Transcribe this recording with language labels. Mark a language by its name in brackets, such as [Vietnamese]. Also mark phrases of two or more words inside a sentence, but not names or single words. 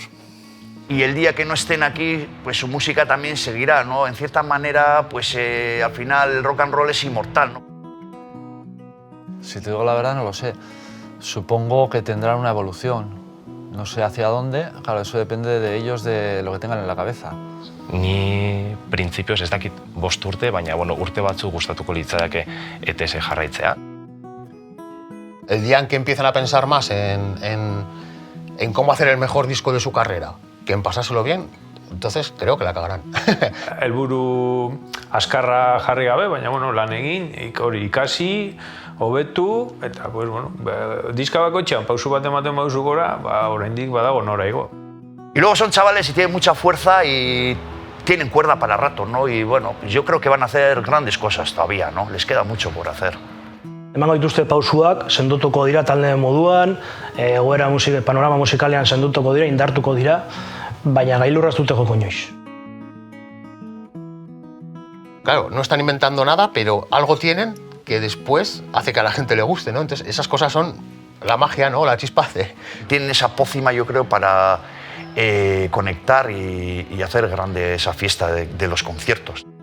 [Spanish] Y el día que no estén aquí, pues su música también seguirá, ¿no? En cierta manera, pues al final el rock and roll es inmortal, ¿no? Si te digo la verdad, no lo sé. Supongo que tendrán una evolución. No sé hacia dónde, claro, eso depende de ellos, de lo que tengan en la cabeza. [Basque] Ni printzipioz ez dakit 5 urte, baina bueno, urte batzuk gustatuko litzateke ETS jarraitzea. [Spanish] El día en que empiezan a pensar más en cómo hacer el mejor disco de su carrera, que en pasárselo bien, entonces creo que la cagarán. [Basque] Helburu azkarra jarri gabe, baina bueno, lan egin, hori ikasi, hobetu, eta [Spanish] pues bueno, [Basque] diska bakoitzean pausu bat ematen baduzu gora, oraindik badago nora igo. [Spanish] Y luego son chavales y tienen mucha fuerza y tienen cuerda para rato, ¿no? Y bueno, yo creo que van a hacer grandes cosas todavía, ¿no? Les queda mucho por hacer. [Basque] Emango dituzte pausuak, sendotuko dira talde moduan, egoera panorama musikalean sendotuko dira, indartuko dira, baina gailurra ez dute joko inoiz. [Spanish] Claro, no están inventando nada, pero algo tienen que después hace que a la gente le guste, ¿no? Entonces esas cosas son la magia, ¿no? La chispa hace. Tienen esa pócima, yo creo, para conectar y hacer grande esa fiesta de los conciertos.